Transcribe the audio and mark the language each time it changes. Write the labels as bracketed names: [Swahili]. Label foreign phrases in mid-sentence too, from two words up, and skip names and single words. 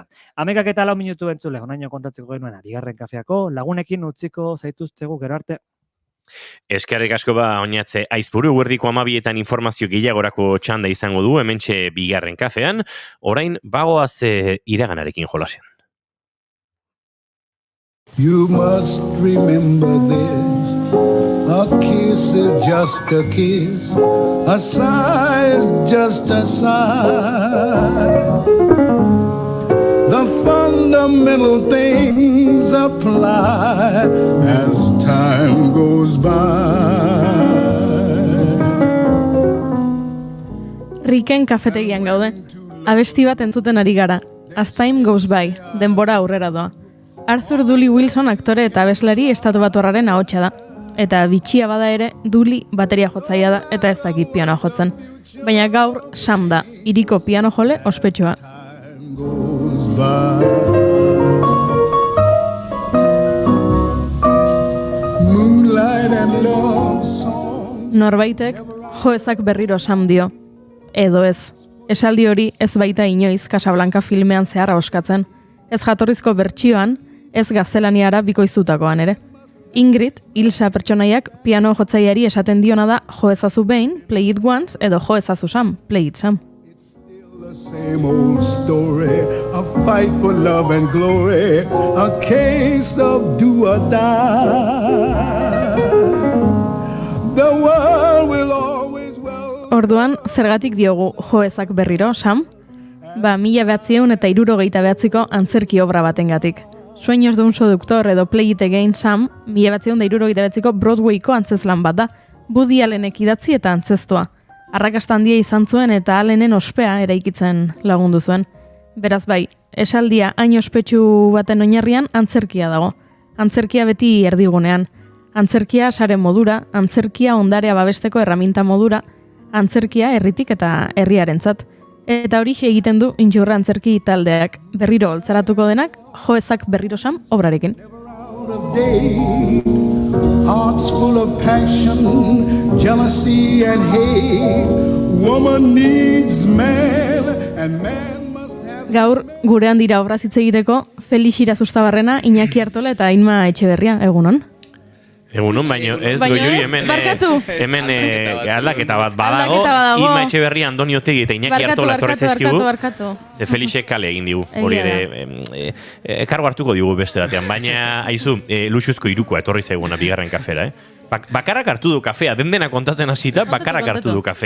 [Basque] 11:04 minutu entzule, honaino kontatzeko genuena, bigarren kafeako lagunekin utziko zaituztegu gero arte. Eskerrik asko oinatze Aizpuru, guerdiko 12etan informazio gehiagorako txanda izango du, hementxe bigarren kafean, orain bagoaz iraganarekin jolasean. [English] You must remember this, a kiss is just a kiss, a sigh is just a sigh. The fundamental things apply as time goes by. [Basque] Riken kafetegian gaude. Abesti bat entzuten ari gara. [English] As time goes by, [Basque] denbora aurrera doa. Arthur Dooley Wilson aktore eta abeslari estatubatuarraren ahotsa da. Eta bitxia bada ere, Dooley bateria jotzaia da eta ez dakit pianoa jotzen. Baina gaur Sam da, hiriko piano jole ospetsua. Norbaitek joezak berriro Sam dio. Edo ez. Esaldi hori ez baita inoiz Casablanca filmean zehar ahoskatzen. Ez jatorrizko bertsioan, ez gaztelaniara bikoiztutakoan ere. Ingrid, Ilsa pertsonaiak piano jotzaiari esaten diona da joezazu behin, [English] play it once, [Basque] edo joezazu [English] Sam, play it Sam. The same old story, a fight for love and glory, a case of do or die. The world will always [Basque] Orduan, zergatik diogu joezak berriro, Sam? 1969ko antzerki obra batengatik. Sueños de un seductor edo Play It Again Sam, 1979ko Broadwayko antzezlan bat da, Woody Allenek idatzi eta antzeztua. Arrakasta handia izan zuen eta Allenen ospea eraikitzen lagundu zuen. Beraz bai, esaldia hain ospetsu baten oinarrian antzerkia dago. Antzerkia beti erdigunean. Antzerkia sare modura, antzerkia ondarea babesteko erraminta modura, antzerkia herritik eta herriarentzat. Eta horixe egiten du Intxurra antzerki taldeak. Berriro holtzaratuko denak, Joezak berriro Sam obrarekin. [English] Hearts full of passion, jealousy and hate. Woman needs man and man must have... [Basque] Gaur, gurean dira obraz hitz egiteko, Felix Irazustabarrena, Iñaki Artola eta Inma Etxeberria, egunon. Egunon, baino ez goiuri hemen aldaketa bat badago, Inma Etxeberria, Andoni Otegi eta Iñaki Artola etorri zaizkigu. Ze Felixek kale egin digu, hori ere, kargo hartuko digu beste batean, baina haizu, luxuzko irukoa etorri zaiguna bigarren kafera, Bakarrak hartu du kafea, dena kontatzen hasita, bakarrak hartu du kafea.